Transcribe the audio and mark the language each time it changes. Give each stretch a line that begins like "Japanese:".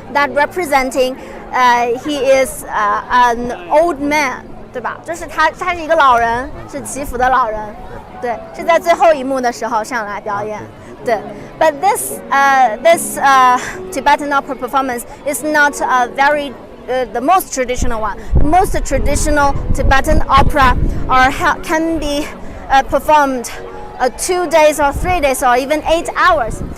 English: That representing he is an old man.
Chinese: 对吧？就是他是一个老人，是祈福的老人，对，是在最后一幕的时候上来表演，对。
English: But this Tibetan opera performance is not very the most traditional one. The most traditional Tibetan opera can be performed 2 days or 3 days or even 8 hours.